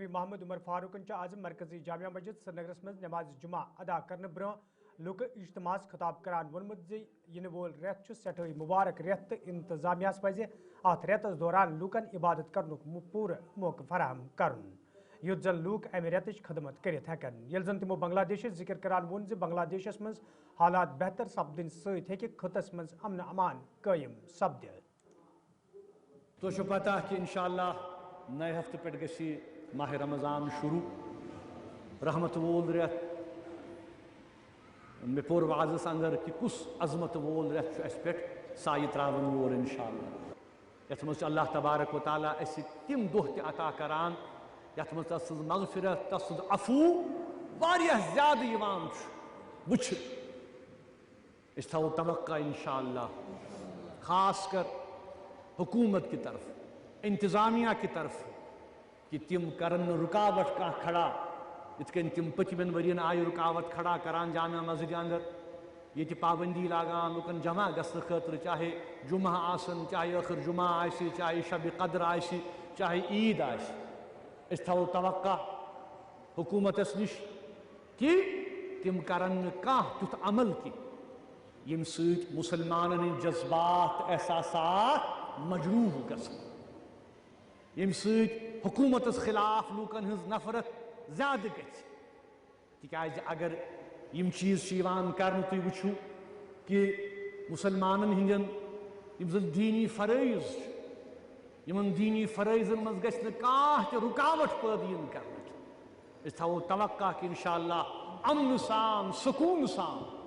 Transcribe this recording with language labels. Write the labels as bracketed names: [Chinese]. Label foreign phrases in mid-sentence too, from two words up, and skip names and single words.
[Kashmiri] محمد عمر فاروقن آز مرکزی جامعہ مسجد سرینگرس مز نماز جمعہ ادا کرنے برہ لوک اجتماع خطاب کران وونمت زِ ینہ وول ریت سٹھائی مبارک ریت انتظامیہ پزِ ات ریتس دوران لوکن عبادت کرنک پورٕ موقع فراہم کرن یُتھ زن لوک امہ ریتچ خدمت کرت ہیکن یل زن تمو بنگلہ دیشس ذکر کران وون زِ بنگلہ دیشس مز حالات بہتر سپدن ست ہیکہ خطس مز امن امان قائم سپدت تو پتہ کہ انشاءاللہ نئے ہفتہ پہ گژھِ ماہ رمضان شروع رحمت وول ریت مے پور واضح اندر کہ کس عظمت وول ریت اس پہ سایہ تراون وول انشاءاللہ یت مز اللہ تبارک و تعالیٰ اس تم دہ تہ عطا کران یت مز تس مغفرت تس عفو واریاہ زیادہ یوان وچھ اس تھو توقع انشاءاللہ [Urdu] خاص کر حکومت کی طرف انتظامیہ کی طرف [Kashmiri] کہ تم کرن رکاوٹ کا کھڑا یت کن تم پتمن ورین آئی رکاوٹ کھڑا کران جامع مسجد اندر یہ پابندی لاگان لکن جمع گھن خاطر چاہے جمعہ آسن چاہے آخر جمعہ آسی چاہے شب قدر آسی چاہے عید آسی اس تھو توقع حکومت نش کہ تم کرن کانٛہہ تیُتھ عمل کی یم سۭتۍ مسلمانن ہٕنٛدۍ جذبات احساسات مجروح گژھن یم سۭتۍ حکومتس خلاف لوکن ہٕنٛز نفرت زیادہ گژھِ تِکیازِ اگر یم چیز چھِ یِوان کرنہٕ تُہۍ وٕچھِو کہ مسلمانن ہٕنٛدٮ۪ن یم زن دیٖنی فرٲیض چھِ یمن دیٖنی فرٲیضن منٛز گژھِ نہٕ کانٛہہ تہِ رُکاوٹ پٲدٕ یِن کرنٕچ أسۍ تھاوو توقع کہ انشاءاللہ امن سان سکون سان